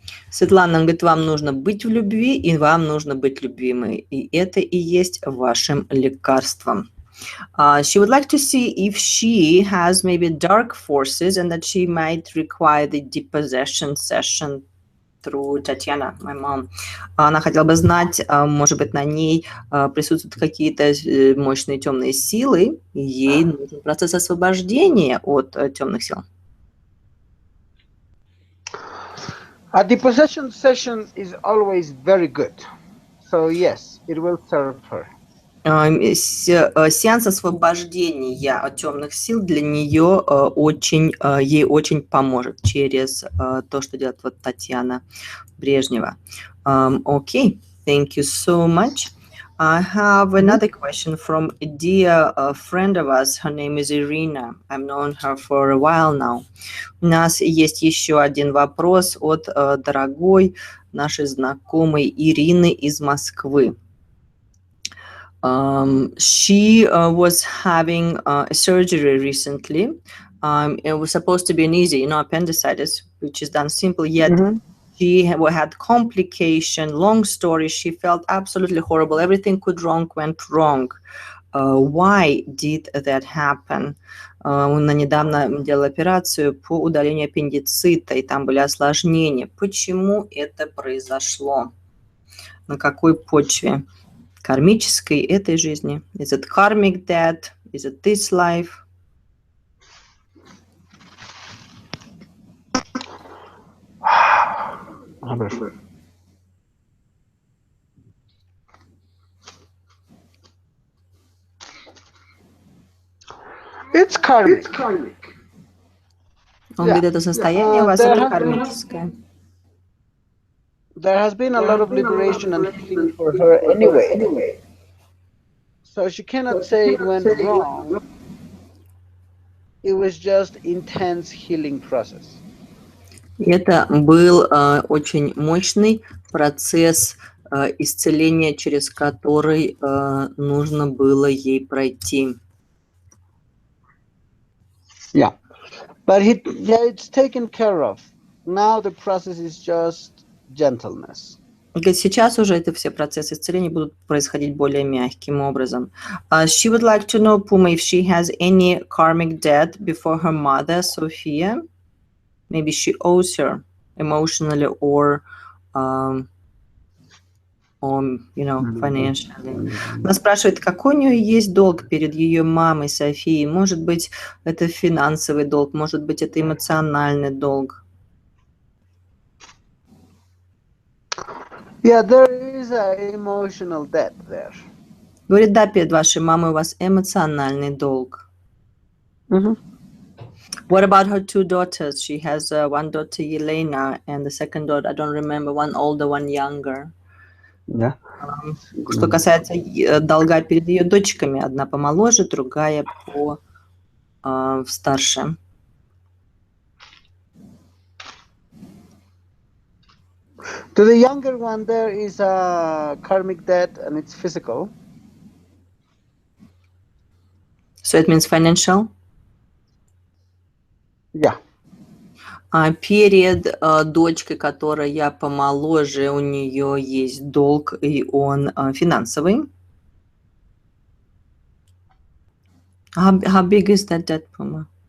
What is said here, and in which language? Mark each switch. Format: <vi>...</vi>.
<ru>Светлана говорит, вам нужно быть в любви, и вам нужно быть любимой. И это и есть вашим лекарством.</ru> <en>She would like to see if she has maybe dark forces and that she might require the depossession session through Tatiana, my mom.</en> <ru>Она хотела бы знать, может быть, на ней присутствуют какие-то мощные темные силы, и ей нужен процесс освобождения от темных сил.</ru> <en>A depossession session is always very good. So yes, it will serve her.</en> <ru>Сеанс освобождения от темных сил для нее ей очень поможет через то, что делает вот Татьяна Брежнева.</ru> <en>Okay, thank you so much. I have another question from a dear friend of us. Her name is Irina. I've known her for a while now.</en> <ru>У нас есть еще один вопрос от дорогой нашей знакомой Ирины из Москвы.</ru> <en>She was having a surgery recently. It was supposed to be an easy, appendicitis, which is done simple, yet she had complication, long story. She felt absolutely horrible. Everything went wrong. Why did that happen?</en> <ru>Она недавно делала операцию по удалению аппендицита, и там были осложнения. Почему это произошло? На какой почве? Кармической этой жизни?</ru> <en>Is it karmic death? Is it this life? It's karmic.</en> <ru>Он говорит, это состояние у вас это кармическое.</ru> <en>There has been a lot of liberation and healing for her anyway. So she cannot say it went wrong. It was just intense healing process.</en> <ru>Это был очень мощный процесс исцеления, через который нужно было ей пройти.</ru> <en>Yeah. But it's taken care of. Now the process is just gentleness.</en> <ru>Сейчас уже это все процессы исцеления будут происходить более мягким образом.</ru> <en>She would like to know, Puma, if she has any karmic debt before her mother, Sophia. Maybe she owes her emotionally or financially.</en> <ru>Она спрашивает, какой у нее есть долг перед ее мамой, Софией. Может быть, это финансовый долг, может быть, это эмоциональный долг.</ru> <en>Yeah, there is an emotional debt there.</en> <ru>Говорит, да, перед вашей мамой у вас эмоциональный долг.</ru> <en>What about her two daughters? She has one daughter, Yelena, and the second daughter, I don't remember, one older, one younger. Yeah.</en> <ru>Что касается долга перед ее дочками, одна помоложе, другая старше.</ru> <en>To the younger one, there is a karmic debt, and it's physical. So it means financial? Yeah.</en> <ru>Перед дочкой, которая помоложе, у нее есть долг, и он финансовый.</ru> <en>How big is that debt, Puma?</en>